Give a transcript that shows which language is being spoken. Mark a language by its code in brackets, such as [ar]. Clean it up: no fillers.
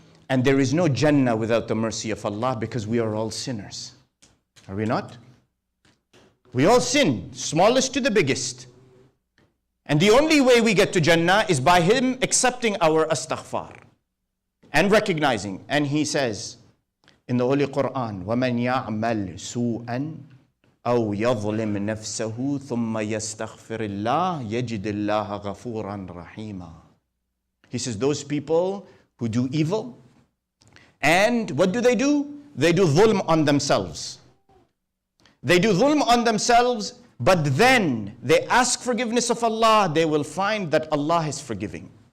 [en] And there is no Jannah without the mercy of Allah, because we are all sinners. Are we not? We all sin, smallest to the biggest. And the only way we get to Jannah is by Him accepting our Astaghfar and recognizing. And He says in the Holy Quran, [ar] وَمَنْ يَعْمَلْ سُوءًا أَوْ يَظْلِمْ نَفْسَهُ ثُمَّ يَسْتَغْفِرِ اللَّهِ يَجِدِ اللَّهَ غَفُورًا رَحِيمًا. [en] He says those people who do evil, and what do? They do dhulm on themselves. They do dhulm on themselves, but then they ask forgiveness of Allah, they will find that Allah is forgiving.